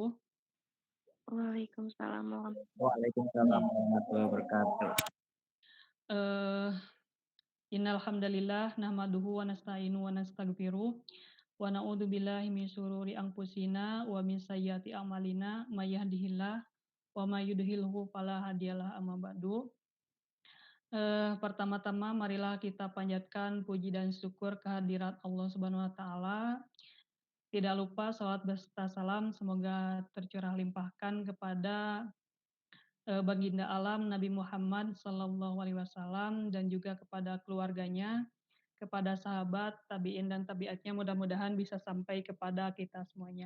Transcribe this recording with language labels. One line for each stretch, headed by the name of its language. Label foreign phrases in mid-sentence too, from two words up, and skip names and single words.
Arabic: وعليكم السلام ورحمة الله وعليكم السلام ورحمة الله وبركاته. Eh, إن الحمد لله نحمده ونستعينه ونستغفره ونعوذ بالله من شرور أنفسنا ومن سيئات أعمالنا من يهده الله ومن يضلله فلا هادي له أما بعد.
Indonesian: Pertama-tama marilah kita panjatkan puji dan syukur kehadirat Allah
Arabic: سبحانه وتعالى.
Indonesian: Tidak lupa salawat beserta salam semoga tercurah limpahkan kepada baginda alam Nabi Muhammad
Arabic: صلى الله عليه وسلم
Indonesian: dan juga kepada keluarganya, kepada sahabat, tabiin dan tabiatnya, mudah-mudahan bisa sampai kepada kita semuanya.